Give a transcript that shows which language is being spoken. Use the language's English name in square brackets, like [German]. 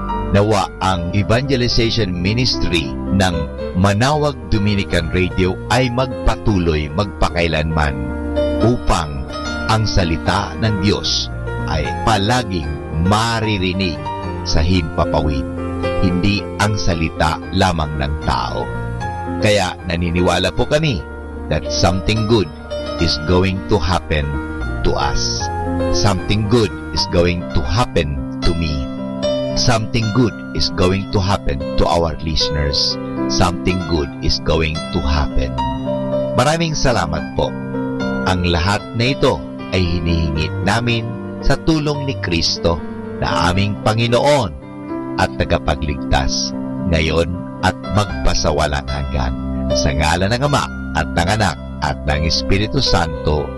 [Filipino] Nawa ang evangelization ministry ng Manawag Dominican Radio ay magpatuloy magpakailanman upang ang salita ng Diyos ay palaging maririnig sa himpapawid, hindi ang salita lamang ng tao. Kaya naniniwala po kami [English] that something good is going to happen to us. Something good is going to happen to me. Something good is going to happen to our listeners. Something good is going to happen. [Filipino] Maraming salamat po. Ang lahat na ito ay hinihingi namin sa tulong ni Kristo na aming Panginoon at tagapagligtas ngayon at magpasawalang hanggan. Sa ngalan ng Ama at ng Anak at ng Espiritu Santo.